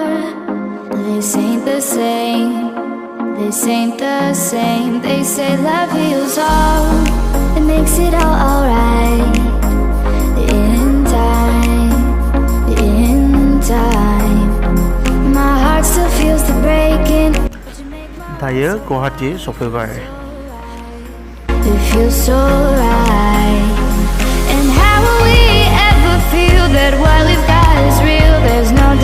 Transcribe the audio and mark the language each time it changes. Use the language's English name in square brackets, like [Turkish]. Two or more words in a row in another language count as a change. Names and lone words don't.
[English] This ain't the same, this ain't the same. They say love heals all, it makes it all alright. In time, in time. My heart still feels the breaking. [Bodo] दायो गुवाहाटि सफैबाय [English] It feels so right. And how will we ever feel that what we've got is real? There's